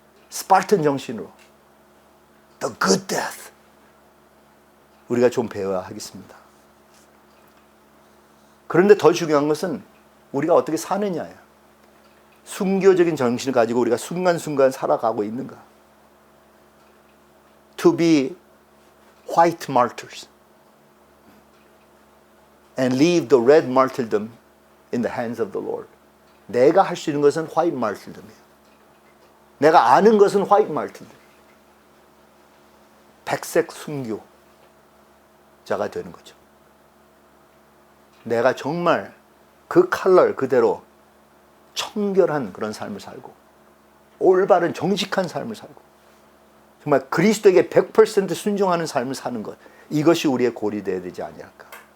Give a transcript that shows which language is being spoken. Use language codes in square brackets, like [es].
[ko] 스파르탄 정신으로 [en] The good death [ko] 우리가 좀 배워야 하겠습니다. 그런데 더 중요한 것은 우리가 어떻게 사느냐예요. 순교적인 정신을 가지고 우리가 순간순간 살아가고 있는가. [en] To be white martyrs and leave the red martyrdom in the hands of the Lord. [ko] 내가 할 수 있는 것은 white martyrdom이에요. 내가 아는 것은 white martyrdom. 백색 순교자가 되는 거죠. 내가 정말 그 컬러 그대로 청결한 그런 삶을 살고 올바른 정직한 삶을 살고 정말 그리스도에게 100% 순종하는 삶을 사는 것, 이것이 우리의 골이 되어야 되지 아니할까.